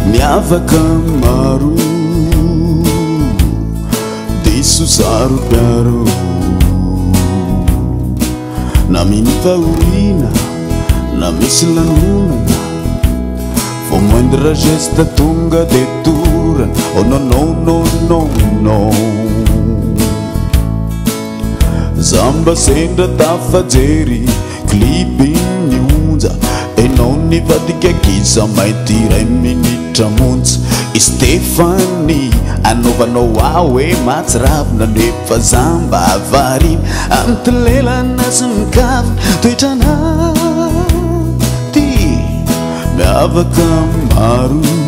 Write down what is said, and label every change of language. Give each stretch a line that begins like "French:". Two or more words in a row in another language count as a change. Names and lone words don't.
Malagasy: miavaka maro diso saro piaro na miny fahorina na misy lanonana fo
French: moindre geste
Malagasy: tonga de torana
French: oh non non non
Malagasy: non non zamba sendra tafajery clipy nionja enao nivadika kiza maity ray minitra monja Stefany anaovanao aho hoe matsiravina nefa zamba avarina amy tolelana sy mikavina toetrana ty miavaka maro